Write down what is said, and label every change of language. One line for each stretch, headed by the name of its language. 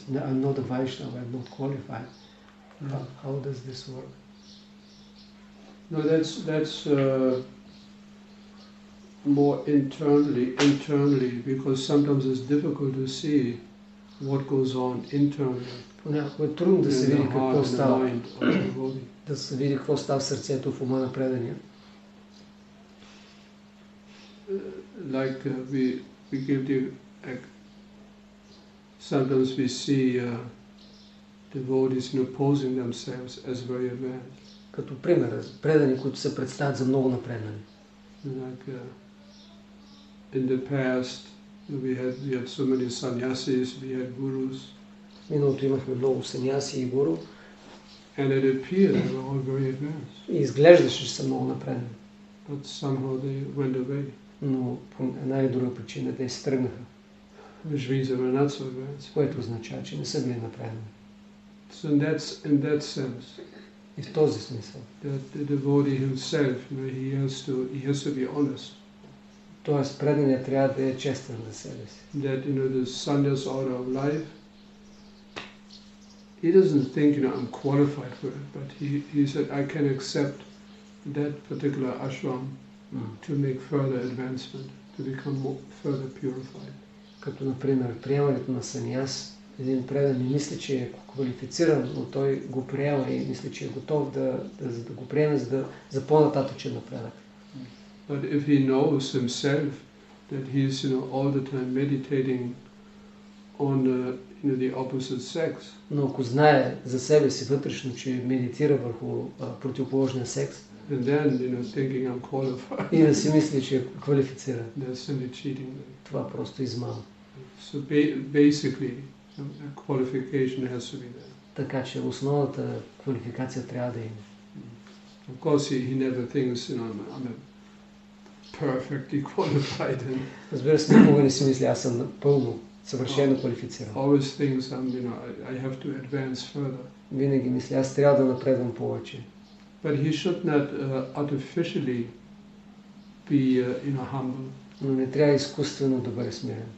English: I'm not a Vaishnava, I'm not qualified. How does this work? No, that's more internally, because sometimes it's difficult to see what goes on internally.
Bulgarian: Понякога е трудно да се види какво става,
English: The
Bulgarian: да се види какво става в сърцето, в ума на предания.
English: Like we give the sometimes we see devotees posing themselves as very advanced.
Bulgarian: Като пример, предани, които се представят за много напреднани.
English: Like in the past, we had so many sannyasis, we had gurus.
Bulgarian: В миналото имахме много саньяси и гуру.
English: And it appeared they were all very advanced.
Bulgarian: И изглеждаше, че са много напреднани.
English: But somehow they went away.
Bulgarian: Но по една или друга причина те се тръгнаха.
English: Which means they were not so advanced.
Bulgarian: Което означава, че не са били напреднани.
English: So in that sense,
Bulgarian: и в този смисъл,
English: that the devotee himself, he has to be honest.
Bulgarian: Тоест преданият трябва да е честен за себе си.
English: That the sannyas order of life, he doesn't think I'm qualified for it, but he said I can accept that particular ashram to make further advancement, to become further purified.
Bulgarian: Като например приемането на саньяс, един предан не мисли, че е квалифициран, но той го приема и мисли, че е готов да го приеме за по-нататъчен напредък.
English: But if he knows himself that he's all the time meditating on the opposite sex,
Bulgarian: Но ако знае за себе си вътрешно, че медитира върху противоположния секс,
English: and then thinking I'm qualified,
Bulgarian: и да си мисли, че е квалифициран,
English: they're simply cheating.
Bulgarian: това просто е измама.
English: So basically, a qualification has to be there.
Bulgarian: Така че основната квалификация трябва да има.
English: Of course, he never thinks, I'm a perfectly qualified, and
Bulgarian: Разбира се, никога не си мисли, аз съм напълно, съвършено квалифициран.
English: always thinks I have to advance further.
Bulgarian: Винаги мисля, аз трябва да напредвам повече.
English: But he should not artificially be humble.
Bulgarian: Но не трябва изкуствено да бъде смирен.